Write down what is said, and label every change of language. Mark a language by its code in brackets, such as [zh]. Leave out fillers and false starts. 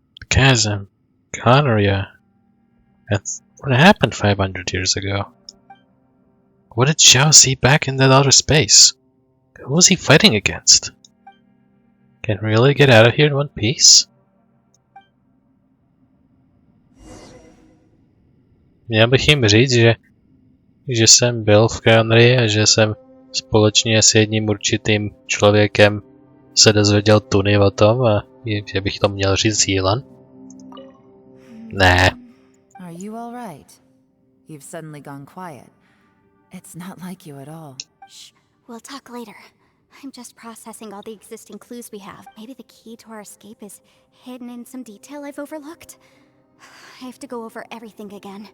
[en] Chasm. Conria. That's what happened 500 years ago. What did Xiao see back in that outer space? Who was he fighting against? Can we really get out of here in one piece? [cs] Měl bych jim říct, že jsem byl v Conrii a že jsem společně s jedním určitým člověkem se dozvěděl tuny o tom a Že bych to měl říct Jílan? Ne. [en] Are you all right? You've suddenly gone quiet. It's not like you at all. Shh, we'll talk later. I'm just processing all the existing clues we have. Maybe the key to our escape is hidden in some detail I've overlooked. I have to go over everything again.